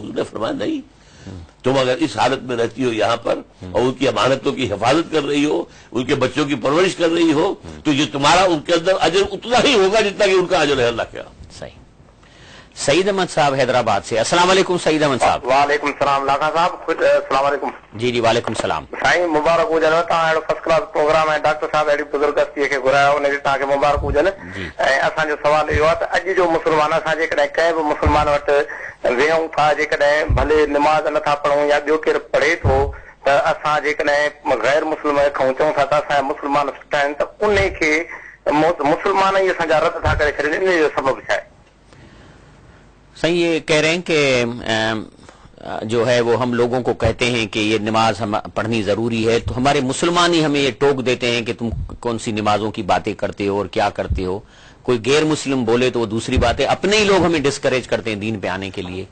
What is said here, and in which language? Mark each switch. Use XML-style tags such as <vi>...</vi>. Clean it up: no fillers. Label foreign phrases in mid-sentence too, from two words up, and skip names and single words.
<ur>حضور نے فرمایا نہیں, تم اگر اس حالت میں رہتی ہو یہاں پر اور ان کی امانتوں کی حفاظت کر رہی ہو, ان کے بچوں کی پرورش کر رہی ہو, تو یہ تمہارا ان کے اندر اجر اتنا ہی ہوگا جتنا کہ ان کا اجر ہے اللہ کے. صحیح. سعید احمد صاحب حیدرآباد سے. السلام علیکم سعید احمد صاحب. وعلیکم السلام لاکھا صاحب. السلام علیکم. جی جی وعلیکم السلام.</ur> <sd>سائیں مبارک ہوجن, تव्हां</sd> <en>first class</en> <sd>پروگرام ہے. ڈاکٹر صاحب اहिड़ी بزرگ हस्ती کي گھرايو ان کي تव्हां کي مبارک ہوجن. ऐं असांजो सवाल इहो आहे त अॼु जो मुस्लमान असां जेकॾहिं कंहिं बि मुस्लमान वटि वेहूं था, जेकॾहिं भले निमाज़ नथा पढ़ूं या ॿियो केरु पढ़े थो, त असां जेकॾहिं गैर मुस्लिम खां चऊं था त असांजा मुस्लमान सुठा आहिनि, त उन खे मुस्लमान ई असांजा रद्द था करे छॾनि. इन जो सबबु छा आहे?</sd> <ur>صحیح یہ کہہ رہے ہیں کہ جو ہے وہ ہم لوگوں کو کہتے ہیں کہ یہ نماز ہم پڑھنی ضروری ہے, تو ہمارے مسلمان ہی ہمیں یہ ٹوک دیتے ہیں کہ تم کون سی نمازوں کی باتیں کرتے ہو اور کیا کرتے ہو. کوئی غیر مسلم بولے تو وہ دوسری بات ہے, اپنے ہی لوگ ہمیں ڈسکریج کرتے ہیں دین پہ آنے کے لیے.</ur>